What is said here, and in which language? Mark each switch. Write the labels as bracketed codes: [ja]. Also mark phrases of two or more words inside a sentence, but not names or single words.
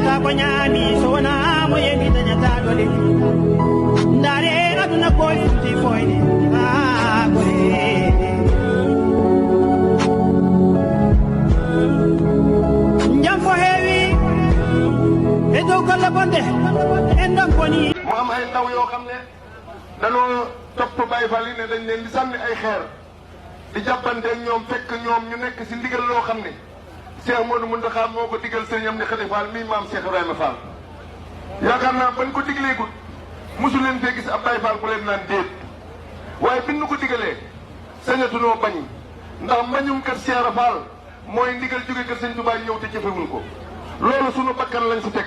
[ff] nyami so na mo yengi tanya ta dole ndare aduna ko ti foyni ah gore njam fo heewi e dow golle bonde en dam boni [wo] mu am ay ndaw yoo xam ne danoo topp Baye Fall yi ne dañ leen di sànni ay xeer di jàppante ak ñoom fekk ñoom ñu nekk si ndigal loo xam ne Cheikh Modou Mountakha moo ko digal sëriñam ni Khady Fall mii maam Cheikh Ibrahima Fall yaakaar naa bañ ko digleegul mosu leen fee gis ab Baye Fall bu leen naan déet waaye bi nu ko digalee sañatunoo bañ ndax mbañum kër Cheikh Fall mooy ndigal jóge kër sëñ Touba ñëw te jëfewul ko loolu sunu bakkan lañ si teg